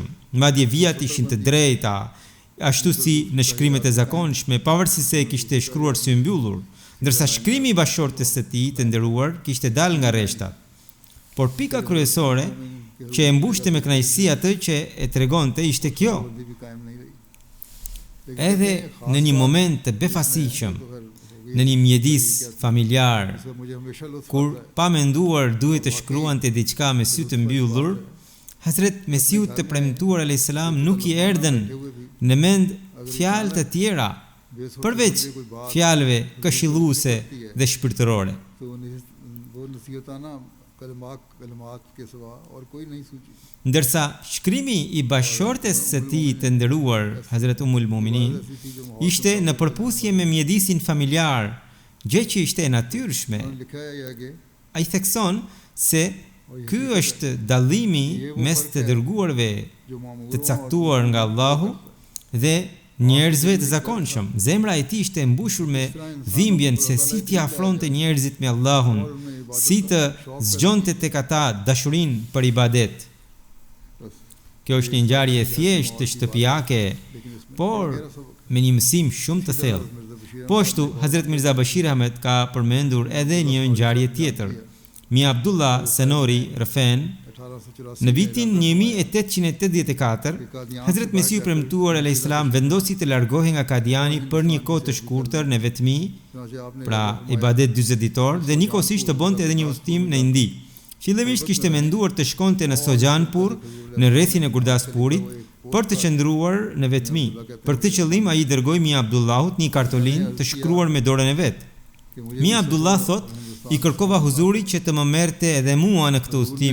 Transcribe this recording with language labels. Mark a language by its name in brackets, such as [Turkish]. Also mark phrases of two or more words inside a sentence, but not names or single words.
[Albanian] Madje vijat ishin të drejta, ashtu si në shkrimet e zakonshme, pavarësisht se e kishte shkruar sy mbyllur, ndërsa shkrimi I bashortes së tij të nderuar kishte dalë nga rreshtat. Por pika kryesore që e mbushte me kënaqësi atë që e tregonte ishte kjo: [Urdu] بندی بھی قائم نہیں رہی [Albanian] edhe në një moment të befasishëm, në një mjedis familjar, [Urdu] تو مجھے ہمیشہ لطف [Albanian] kur pa menduar duhet të shkruante diçka me sy të mbyllur, Hazret Mesiut të premtuar [Arabic] عليه السلام [Albanian] nuk I erdhen në mend fjalë të tjera përveç fjalëve këshilluese dhe shpirtërore. [Urdu] تو وہ نصیحتانہ کلمات کے سوا اور کوئی نہیں سوجھی [Albanian] Ndërsa shkrimi I bashortes së tij të nderuar Hazret Ummul Mominin ishte në përputhje me mjedisin familjar, gjë që ishte e natyrshme. [Urdu] انہوں نے لکھا ہے یہ آگے [Albanian] Ai thekson se ky është dallimi mes të dërguarve [Urdu] جو مامور [Albanian] të caktuar nga Allahu dhe njerëzve të zakonshëm. Zemra e tij ishte mbushur me dhimbjen se si t'i afronte njerëzit me Allahun, si të zgjonte tek ata dashurinë për ibadet. Kjo është një ngjarje e thjeshtë të shtëpiake, por me një mësim shumë të thellë. Po ashtu, Hazret Mirza Bashir Ahmed ka përmendur edhe një ngjarje tjetër. Mia Abdullah Senori Rëfen, 1884 në vitin 1884, Hazret Mesiu premtuar [Arabic] عليه السلام [Albanian] vendosi të largohej nga Kadiani për një kohë të shkurtër në vetmi, [Urdu] چنانچہ آپ نے [Albanian] pra ibadet 40 ditor, dhe njëkohësisht të bonte edhe një udhëtim në Indi. Fillimisht kishte menduar të shkonte në Sojanpur, në rrethin e Gurdaspurit, për të qëndruar në vetmi. Për këtë qëllim ai dërgoi Mia Abdullahut një kartolinë të shkruar me dorën e vet. Mia Abdullah thot, i kërkova Huzurit që të më merrte edhe mua në këtë udhtim.